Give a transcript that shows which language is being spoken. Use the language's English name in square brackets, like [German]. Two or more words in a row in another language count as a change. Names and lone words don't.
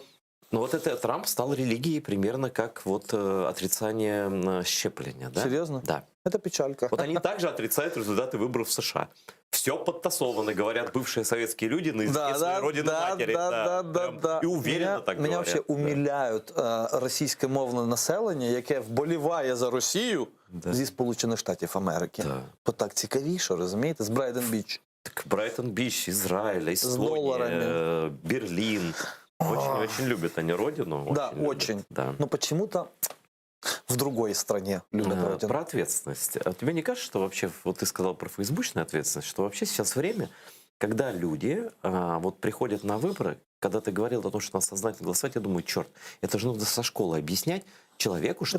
[Russian] Ну вот это Трамп стал религией примерно как вот отрицание щепления, да? Серьезно? Да. Это печалька. Вот они также отрицают результаты выборов в США. Все подтасовано, говорят бывшие советские люди на языке своей родины матери. Прям. И уверенно так [Ukrainian] Мене [Russian] говорят. вообще да. [Ukrainian] умиляють російськомовне населення, яке вболіває за Росію [Russian] Да. [Ukrainian] зі Сполучених Штатів Америки. [Russian] Да. [Ukrainian] Бо так цікавіше, розумієте? З Брайден-Біч. [Russian] Так Брайтон-Бич, Израиль, долларами. Эстония, Берлин. Очень любят они родину. Да, любят, очень. Да. Но почему-то в другой стране любят родину. Про ответственность. А тебе не кажется, что вообще, вот ты сказал про фейсбучную ответственность, что вообще сейчас время, когда люди вот приходят на выборы, когда ты говорил о том, что надо сознательно голосовать, я думаю, черт, это же нужно со школы объяснять человеку, что